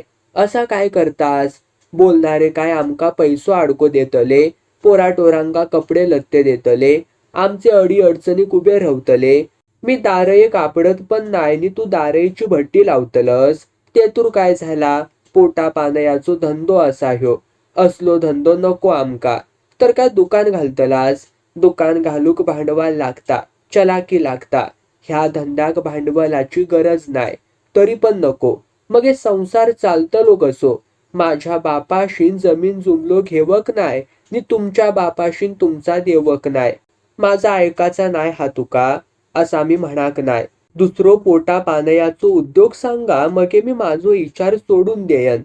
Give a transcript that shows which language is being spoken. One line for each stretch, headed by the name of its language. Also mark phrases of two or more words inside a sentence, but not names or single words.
Marathi: असा काय करतास? बोलणारे काय आमका पैसो अडको देतले, पोराटोरांका कपडे लत्ते देतले, आमचे अडी अडचणी उभे राहतले. मी दारये कापडत पण नाही नि तू दारयेची भट्टी लावतलस. तेतूर काय झाला? पोटा पानयाचो धंदो असा ह्यो. असलो धंदो नको आमका. तर काय दुकान घालतलास? दुकान घालूक भांडवल लागता, चलाकी लागता. ह्या धंद्याक भांडवलाची गरज नाही. तरी पण नको. मग हे संसार चालतलो कसो? माझ्या बापाशीन जमीन जुमलो घेवक नाही नि तुमच्या बापाशीन तुमचा देवक नाही. माझा ऐकाचा नाही हा तुका? असा मी म्हणाक नाही. दुसरो पोटा पानयाचो उद्योग सांगा, मगे मी माझो विचार सोडून देयन.